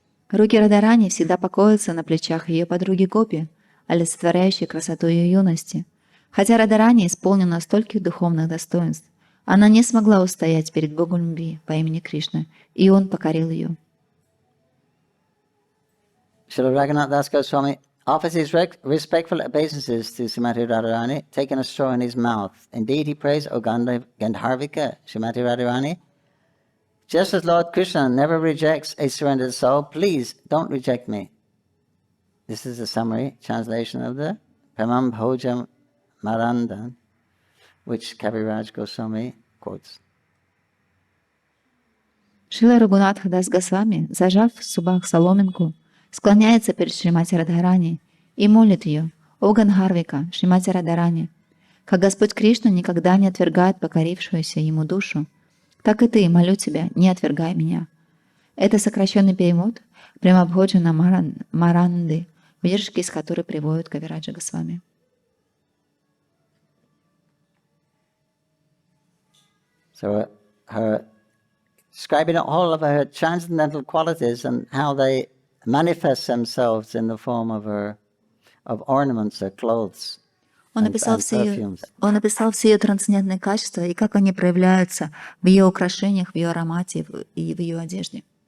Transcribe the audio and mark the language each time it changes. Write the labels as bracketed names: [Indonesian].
[Russian] Руки Радарани всегда покоятся на плечах ее подруги Гопи, олицетворяющей красоту ее юности. Хотя Радарани исполнена стольких духовных достоинств, она не смогла устоять перед Богом любви по имени Кришна, и он покорил ее. [English] Srila Raghunath Das Goswami offers his respectful obeisances to Srimati Radharani, taking a straw in his mouth. Indeed, he prays, O Gandharvika, Srimati Radharani, just as Lord Krishna never rejects a surrendered soul, please don't reject me. This is the summary translation of the Pramam Bhojam Marandan, which Kaviraj Goswami quotes. [Russian] Шрила Рагунатха Дас Госвами, зажав в зубах соломинку, склоняется перед Шримати Радхарани и молит ее: «О Гандхарвика, Шримати Радхарани, как Господь Кришна никогда не отвергает покорившуюся ему душу, так и ты, молю тебя, не отвергай меня». Это сокращенный перевод Премабходжана Маранды, выдержки из которой приводят Кавираджа Госвами. [English] So her describing all of her transcendental qualities and how they manifest themselves in the form of ornaments or clothes. [Russian] Он описал все ее трансцендентные качества и как они проявляются в ее украшениях, в ее аромате и в ее одежде.